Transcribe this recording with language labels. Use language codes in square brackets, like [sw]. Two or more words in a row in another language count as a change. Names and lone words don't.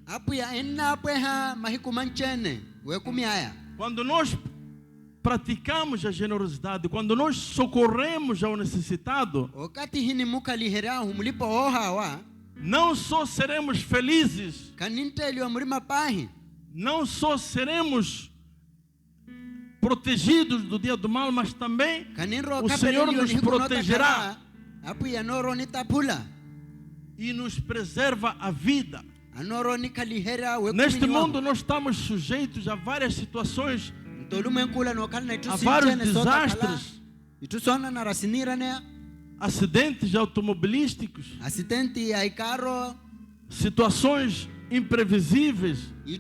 [pt] Quando nós praticamos a generosidade, quando nós socorremos ao necessitado, não só seremos felizes, não só seremos protegidos do dia do mal, mas também o Senhor nos protegerá. e nos preserva a vida. [vmw] Anoro ni kalihera we [pt] Neste mundo nós estamos sujeitos a várias situações, a vários desastres, acidentes automobilísticos, situações imprevisíveis.